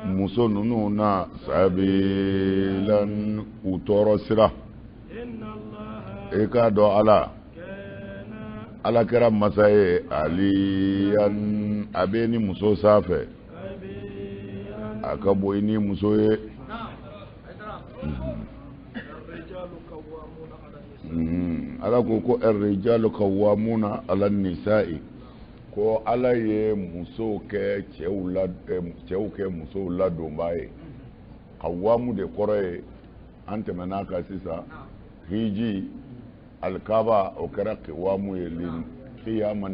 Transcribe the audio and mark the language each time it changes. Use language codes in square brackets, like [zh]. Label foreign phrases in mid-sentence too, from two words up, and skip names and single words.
[bm] muso ninnu na sabilan u tɔɔrɔ sira [ar] إن الله [bm] e k'a dɔn Ala kana kɛra masa ye aliyan a bɛ ni muso sanfɛ [ar] kabiran [bm] a ka bon i ni muso ye [ar] الرجال قوامون على النساء [bm] Ala ko [ar] الرجال قوامون على النساء [bm] ko Ala ye muso kɛ cɛw kɛ musow ladonba ye qawwamu de kɔrɔ ye an tɛmɛna kan sisan hiji alkaba o kɛra qawwamu ye qiyaman